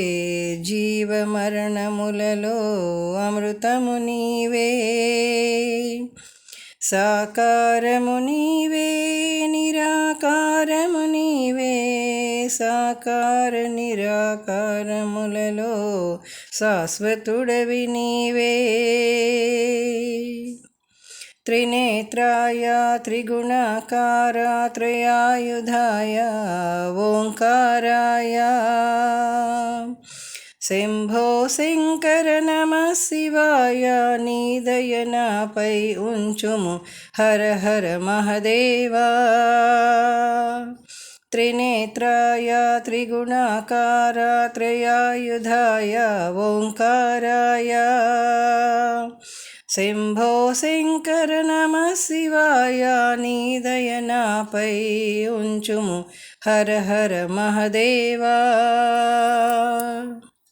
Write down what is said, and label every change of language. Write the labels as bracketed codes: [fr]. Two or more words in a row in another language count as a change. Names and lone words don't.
[te] జీవమరణములలో అమృతము నీవే సాకారము నీవే నిరాకారము నీవే సాకార నిరాకారములలో శాశ్వతుడవి నీవే [sa] त्रिनेत्राय त्रिगुणाकाराय त्रयायुधाय ओंकाराय शंभो शंकर नमः शिवाय [te] నీదయనాపై ఉంచుము [sa] हर हर महदेवा। त्रिनेत्राय त्रिगुणाकाराय त्रयायुधाय ओंकाराय शंभो शंकर नमः शिवाय [te] నీదయనాపై ఉంచుము [sa] हर हर महदेवा।